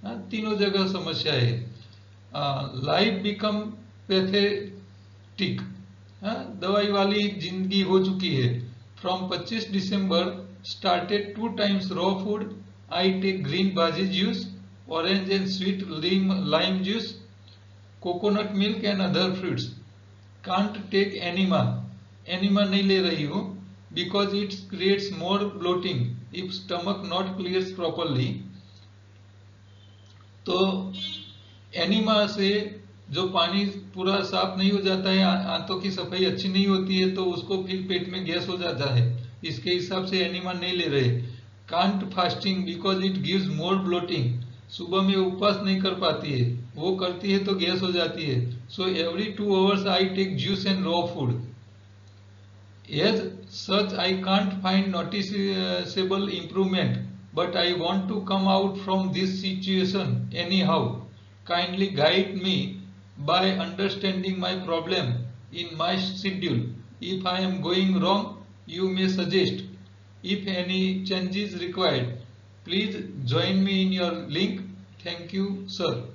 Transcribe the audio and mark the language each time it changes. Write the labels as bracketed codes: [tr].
[hi] तीनों जगह समस्या है। [en] life become pathetic, [hi] दवाई वाली जिंदगी हो चुकी है। [en] From 25 December started 2 times raw food. I take green bhaji juice, orange and sweet lime juice, coconut milk and other fruits. Can't take enema, [hi] enema नहीं ले रही हूँ, [en] because it creates more bloating if stomach not clears properly. [hi] तो enema से जो पानी पूरा साफ नहीं हो जाता है, आंतों की सफाई अच्छी नहीं होती है, तो उसको फिर पेट में गैस हो जाता है, इसके हिसाब से एनिमा नहीं ले रहे। [en] can't fasting because it gives more bloating, [hi] सुबह में उपवास नहीं कर पाती है, वो करती है तो गैस हो जाती है। [en] So every 2 hours I take juice and raw food. As such, I can't find noticeable improvement, but I want to come out from this situation anyhow. Kindly guide me by understanding my problem in my schedule. If I am going wrong, you may suggest. If any changes required, please join me in your link. Thank you, sir.